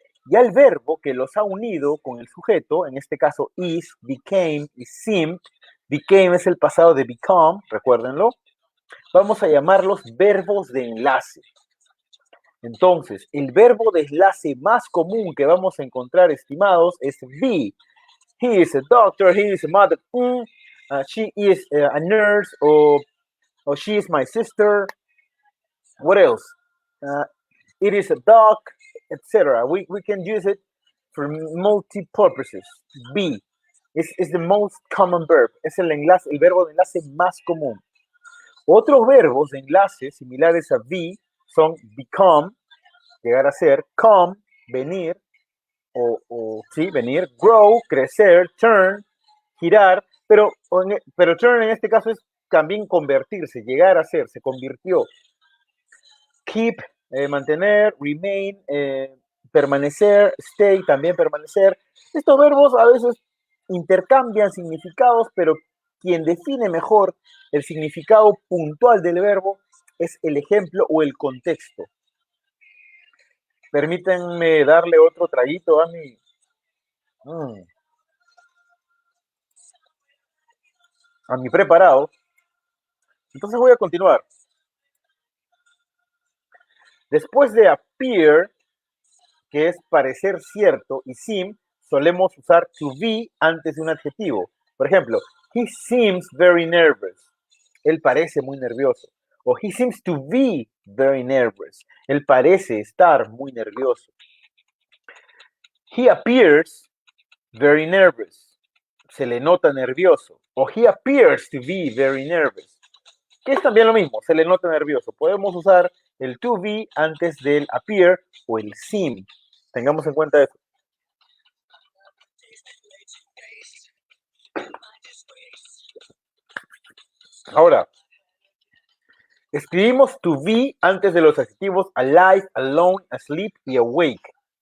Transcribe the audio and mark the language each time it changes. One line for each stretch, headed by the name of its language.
Spanish: Ya el verbo que los ha unido con el sujeto, en este caso is, became y seemed, became es el pasado de become, recuérdenlo, vamos a llamarlos verbos de enlace. Entonces, el verbo de enlace más común que vamos a encontrar, estimados, es be.
English: He is a doctor, he is a mother, she is a nurse, or she is my sister. What else? It is a dog, etc. We can use it for multi-purposes. Be is the most common verb.
Spanish: Es el verbo de enlace más común. Otros verbos de enlace similares a be son become, llegar a ser, come, venir, sí, venir, grow, crecer, turn, girar, pero turn en este caso es también convertirse, llegar a ser, se convirtió. Keep, mantener, remain, permanecer, stay, también permanecer. Estos verbos a veces intercambian significados, pero quien define mejor el significado puntual del verbo es el ejemplo o el contexto. Permítanme darle otro traguito a mi preparado. Entonces voy a continuar. Después de appear, que es parecer cierto, y seem, solemos usar to be antes de un adjetivo. Por ejemplo,
English: he seems very nervous.
Spanish: Él parece muy nervioso.
English: O he seems to be very nervous.
Spanish: Él parece estar muy nervioso.
English: He appears very nervous.
Spanish: Se le nota nervioso.
English: O he appears to be very nervous.
Spanish: Que es también lo mismo, se le nota nervioso. Podemos usar el to be antes del appear o el seem. Tengamos en cuenta eso. Ahora, escribimos to be antes de los adjetivos alive, alone, asleep y awake.